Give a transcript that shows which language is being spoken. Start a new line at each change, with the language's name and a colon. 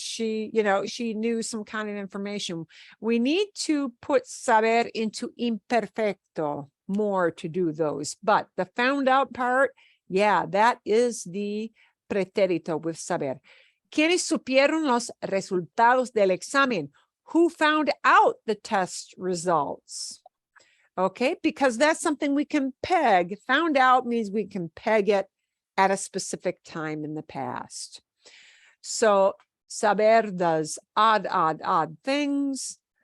English: She knew some kind of information. We need to put saber into imperfecto more to do those. But the found out part, yeah, that is the preterito with saber.
Spanish: ¿Quiénes supieron los resultados del examen?
English: Who found out the test results? Okay, because that's something we can peg. Found out means we can peg it at a specific time in the past. So saber does odd things.